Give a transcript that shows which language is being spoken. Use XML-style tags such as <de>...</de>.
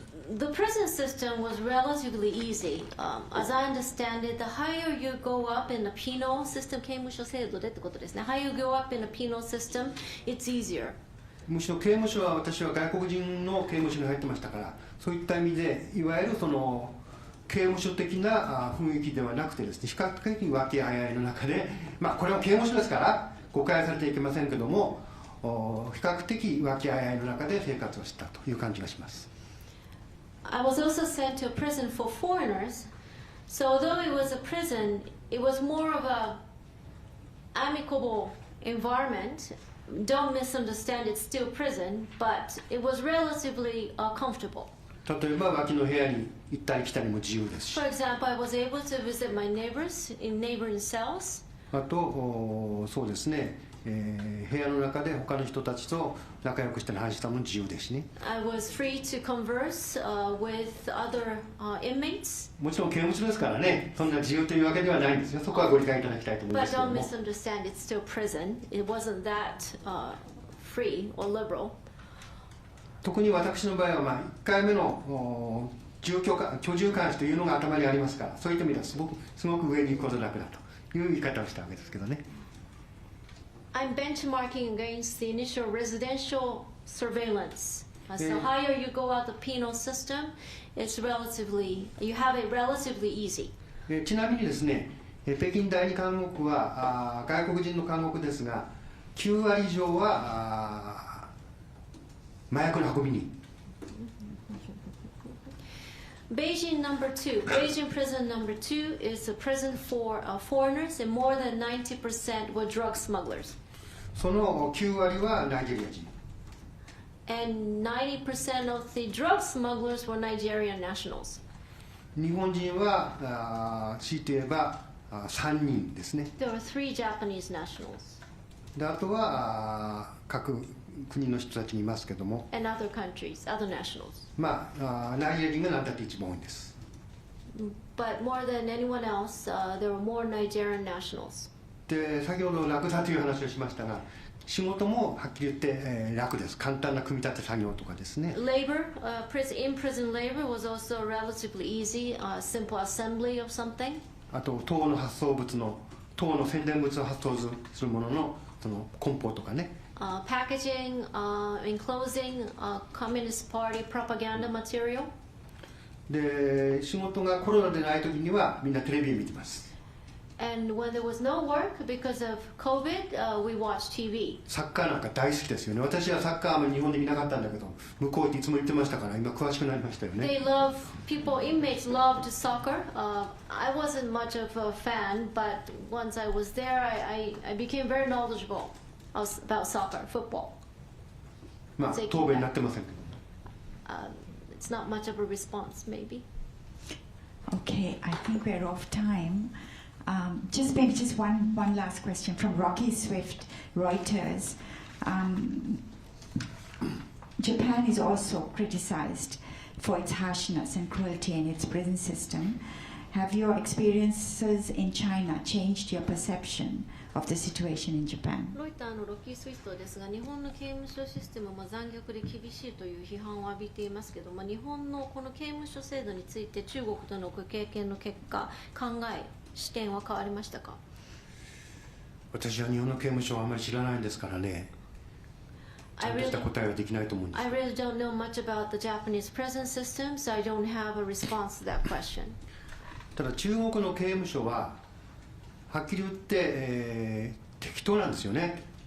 <en>The prison system was relatively easy. As I understand it, the higher you go up in the penal system,</en> <ja>刑務所制度でってことですね。</ja> <en>Higher you go up in the penal system, it's easier.</en> <ja>むしろ刑務所は私は外国人の刑務所に入ってましたから、そういった意味でいわゆるその刑務所的な雰囲気ではなくてですね、比較的和気あいあいの中で、これは刑務所ですから誤解されてはいけませんけども、比較的和気あいあいの中で生活をしたという感じがします。</ja> <en>I was also sent to a prison for foreigners. So although it was a prison, it was more of a amicable environment. Don't misunderstand, it's still prison, but it was relatively comfortable.</en> <ja>例えば脇の部屋に行ったり来たりも自由ですし。</ja> <en>For example, I was able to visit my neighbors in neighboring cells.</en> <ja>あとそうですね、部屋の中で他の人たちと仲良くして話したのも自由ですしね。</ja> <en>I was free to converse with other inmates.</en> <ja>もちろん刑務所ですからね、そんな自由というわけではないんですよ。そこはご理解いただきたいと思いま</ja> <en>But</en> <ja>すけど</ja> <en>don't</en> <ja>も。</ja> <en>misunderstand, it's still prison. It wasn't that free or liberal.</en> <ja>特に私の場合は、1回目の居住監視というのが頭にありますから、そういった意味ではすごく上に行くことなくなという言い方をしたわけですけどね。</ja> <en>I'm benchmarking against the initial residential surveillance. So higher you go out the penal system, it's relatively, you have it relatively easy.</en> <ja>ちなみにですね、北京第二監獄は外国人の監獄ですが、9割以上は麻薬の運び人。</ja> <en>Beijing prison number 2 is a prison for foreigners, and more than 90% were drug smugglers.</en> <ja>その9割はナイジェリア人。</ja> <en>And 90% of the drug smugglers were Nigerian nationals.</en> <ja>日本人は強いて言えば3人ですね。</ja> <en>There were 3 Japanese nationals.</en> <ja>であとは各国の人たちにいますけども、</ja> <en>And other countries, other nationals.</en> <ja>ナイジェリア人が何だって一番多いんです。</ja> <en>But more than anyone else, there were more Nigerian nationals.</en> <ja>で先ほど楽だという話をしましたが、仕事もはっきり言って、楽です。簡単な組み立て作業とかですね。</ja> <en>Labor, in-prison labor was also relatively easy, simple assembly of something.</en> <ja>あと党の発送物の党の宣伝物を発送するもののその梱包とかね。</ja> <en>Packaging, enclosing, Communist Party propaganda material.</en> <ja>で仕事がコロナでない時にはみんなテレビを見てます。</ja> <en>And when there was no work because of COVID, we watched TV.</en> <ja>サッカーなんか大好きですよね。私はサッカーあんまり日本で見なかったんだけど、向こうっていつも言ってましたから、今詳しくなりましたよね。</ja> <en>They love, inmates loved soccer. I wasn't much of a fan, but once I was there, I became very knowledgeable about soccer, football.</en> <ja>答弁になってませんけど。</ja> <en>It's not much of a response, maybe. Okay, I think we're off time. Just one last question from Rocky Swift, Reuters. Japan is also criticized for its harshness and cruelty in its prison system. Have your experiences in China changed your perception of the situation in Japan?</en> <ja>ロイターのロッキースイフトですが、日本の刑務所システムも残虐で厳しいという批判を浴びていますけど、日本のこの刑務所制度について中国とのご経験の結果、考え、視点は変わりましたか？私は日本の刑務所はあまり知らないんですからね。ちゃんとした答えはできないと思うんです。</ja> <en>I really don't know much about the Japanese prison system, so I don't have a response to that question.</en> <ja>ただ中国の刑務所ははっきり言って、適当なんですよね。</ja>